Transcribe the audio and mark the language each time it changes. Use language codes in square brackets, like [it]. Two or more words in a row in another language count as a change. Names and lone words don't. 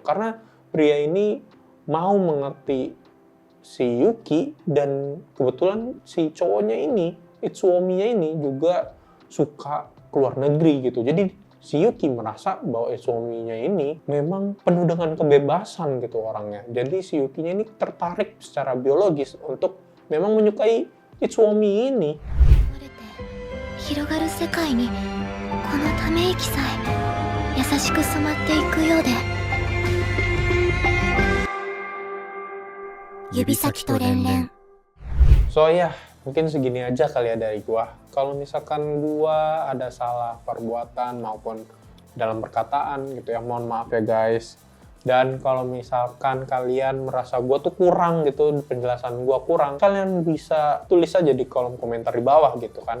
[id] Karena pria ini mau mengerti si Yuki, dan kebetulan si cowoknya ini, Itsuomi-nya ini juga suka keluar negeri gitu. Jadi si Yuki merasa bahwa Itsuomi-nya ini memang penuh dengan kebebasan gitu orangnya. Jadi si Yuki-nya ini tertarik secara biologis untuk memang menyukai Itsuomi ini. [ja] 広がる世界にこのため息さえ優しく染まっていくようで指先と連々 [id] So ya, mungkin segini aja kali ya dari gua. Kalau misalkan gua ada salah perbuatan maupun dalam perkataan gitu ya, mohon maaf ya guys. Dan kalau misalkan kalian merasa gue tuh kurang gitu, penjelasan gue kurang, kalian bisa tulis aja di kolom komentar di bawah gitu kan.